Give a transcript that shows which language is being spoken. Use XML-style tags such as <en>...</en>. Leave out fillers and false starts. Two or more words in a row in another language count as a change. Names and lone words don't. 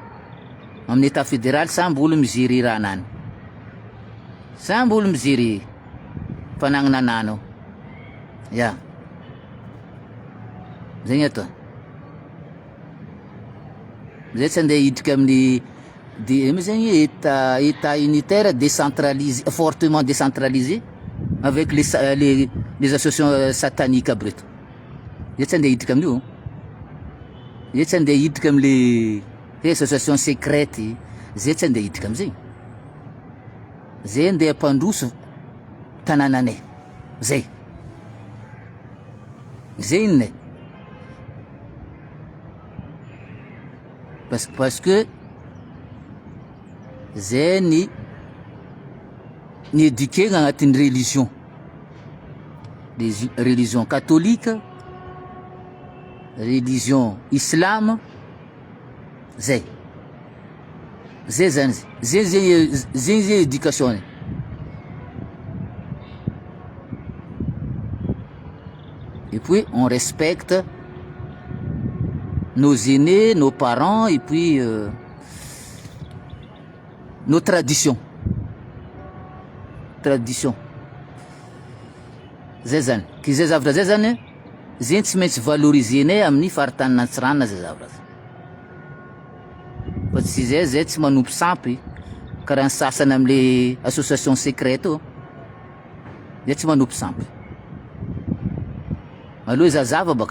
<mg>Amin'ny</mg> <fr>état fédéral</fr> <mg>samby olo mijery raha nany. Samby olo mijery fanagnana ananao. Ya. Zay atao. Zay tsy andeha hiditra amin'ny zany</mg> <fr>état unitaire décentralisé, fortement décentralisé avec les associations sataniques</fr> <mg>aby reto. Zay tsy andeha hiditra amin'io. Zay tsy andeha hiditra am'le</mg> <fr>association secrète,</fr> <mg>zay tsy andeha hiditra am'zay. Zay andeha ampandroso tanànanay. Zay. Zay inonay.</mg> <fr>Parce que</fr> <mg>zay ny éduquer agnatin'ny religion.</mg> <fr>Religion catholique, religion islam,</fr> <mg>zay. Zay zany zay éducation.</mg> <fr>Et puis on respecte nos aînés, nos parents et puis nos traditions. Tradition.</fr> <mg>Zay zany. Ki zay zavatra zay zany zay tsy maintsy valorisenay amin'ny faritany Antsiranana zay zavatra. Fa tsy zay tsy manompo sampy karaha ny sasany am'le</mg> <fr>association secrète</fr> <mg>io. Zay tsy manompo sampy. Aloha izy azava baka.</mg>